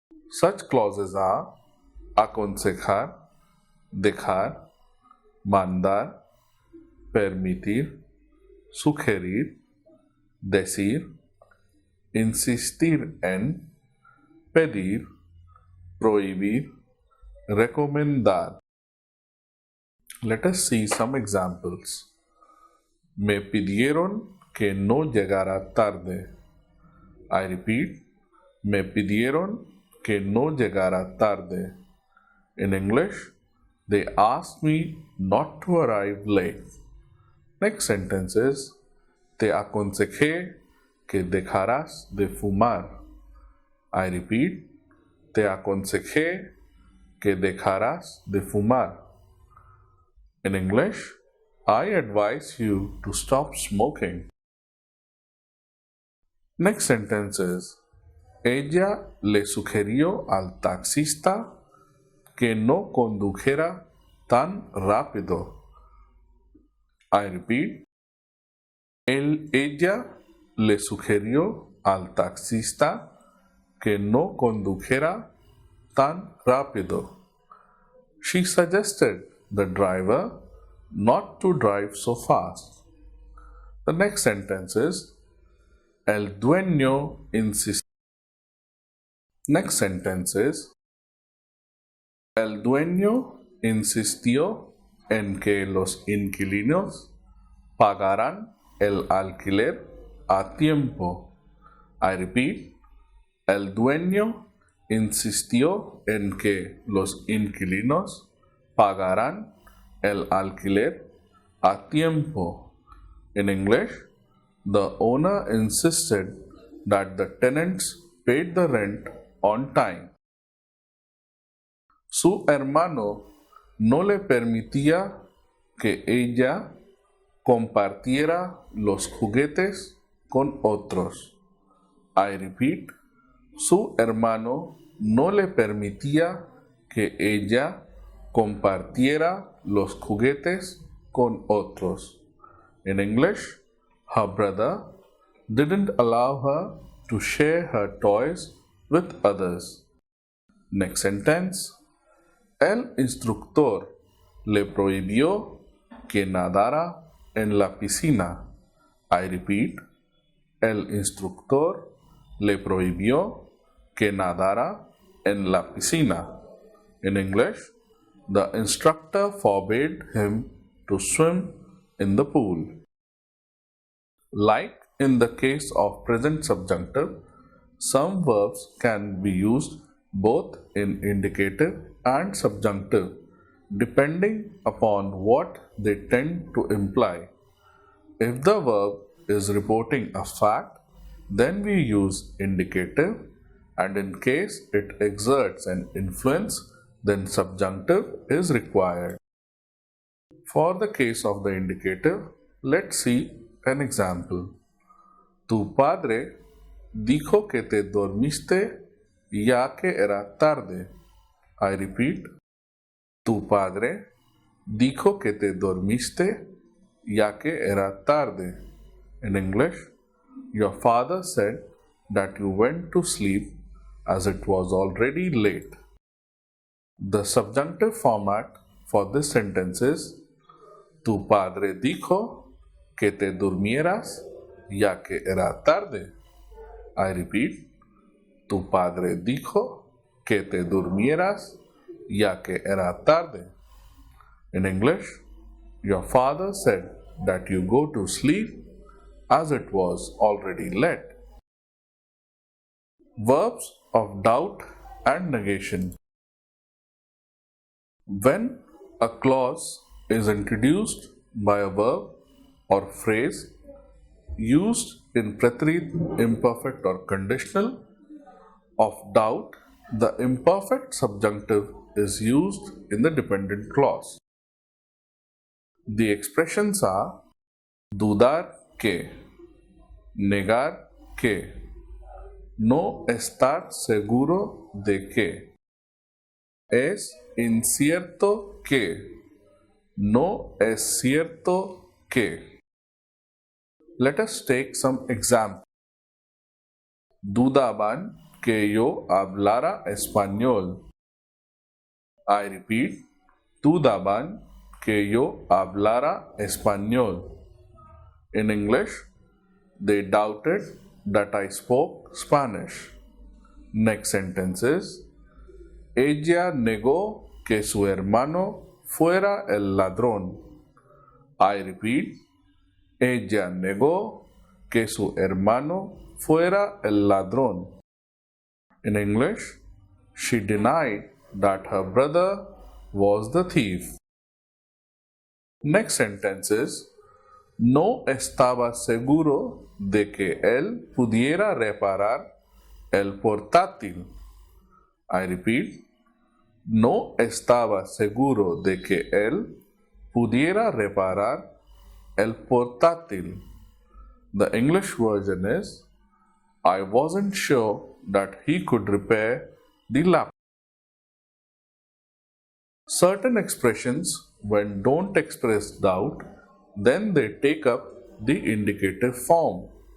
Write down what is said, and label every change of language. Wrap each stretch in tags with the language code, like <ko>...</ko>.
<en>Such clauses are</en> <es>aconsejar, dejar, mandar, permitir, sugerir, decir, insistir en, pedir, prohibir, recomendar.</es> <en>Let us see some examples.</en> <es>Me pidieron que no llegara tarde.</es> <en>I repeat,</en> <es>me pidieron que no llegara tarde.</es> <en>In English, they asked me not to arrive late. Next sentence is,</en> <es>te aconsejé que dejaras de fumar.</es> <en>I repeat,</en> <es>te aconsejé que dejaras de fumar.</es> <en>In English, I advise you to stop smoking. Next sentence is,</en> <es>ella le sugirió al taxista que no condujera tan rápido.</es> <en>I repeat,</en> <es>ella le sugirió al taxista que no condujera tan rápido.</es> <en>She suggested the driver not to drive so fast. The next sentence is,</en> <es>el dueño insistió.</es> <en>Next sentence is,</en> <es>el dueño insistió en que los inquilinos pagarán el alquiler a tiempo.</es> <en>I repeat,</en> <es>el dueño insistió en que los inquilinos pagarán el alquiler a tiempo.</es> <en>In English, the owner insisted that the tenants paid the rent on time.</en> <es>Su hermano no le permitía que ella compartiera los juguetes con otros.</es> <en>I repeat,</en> <es>su hermano no le permitía que ella compartiera los juguetes con otros.</es> <en>In English, her brother didn't allow her to share her toys with others. Next sentence.</en> <es>El instructor le prohibió que nadara en la piscina.</es> <en>I repeat,</en> <es>el instructor le prohibió que nadara en la piscina.</es> <en>In English, the instructor forbade him to swim in the pool. Like in the case of present subjunctive, some verbs can be used both in indicative and subjunctive depending upon what they tend to imply. If the verb is reporting a fact, then we use indicative, and in case it exerts an influence, then subjunctive is required. For the case of the indicative, let's see an example.</en> <es>Tu padre dijo que te dormiste ya que era tarde.</es> <en>I repeat,</en> <es>tu padre dijo que te dormiste ya que era tarde.</es> <en>In English, your father said that you went to sleep as it was already late. The subjunctive format for this sentence is</en> <es>tu padre dijo que te durmieras ya que era tarde.</es> <en>I repeat,</en> <es>tu padre dijo que te durmieras ya que era tarde.</es> <en>In English, your father said that you go to sleep as it was already late. Verbs of doubt and negation. When a clause is introduced by a verb or phrase used in preterite, imperfect or conditional of doubt, the imperfect subjunctive is used in the dependent clause. The expressions are</en> <es>dudar que, negar que, no estar seguro de que, es incierto que, no es cierto que.</es> <en>Let us take some examples.</en> <es>Dudaban que yo hablara español.</es> <en>I repeat,</en> <es>dudaban que yo hablara español.</es> <en>In English, they doubted that I spoke Spanish. Next sentence is,</en> <es>ella negó que su hermano fuera el ladrón.</es> <en>I repeat,</en> <es>ella negó que su hermano fuera el ladrón.</es> <en>In English, she denied that her brother was the thief. Next sentence is,</en> <es>no estaba seguro de que él pudiera reparar el portátil.</es> <en>I repeat,</en> <es>no estaba seguro de que él pudiera reparar el portátil.</es> <en>The English version is, I wasn't sure that he could repair the laptop. Certain expressions, when don't express doubt, then they take up the indicative form.</en>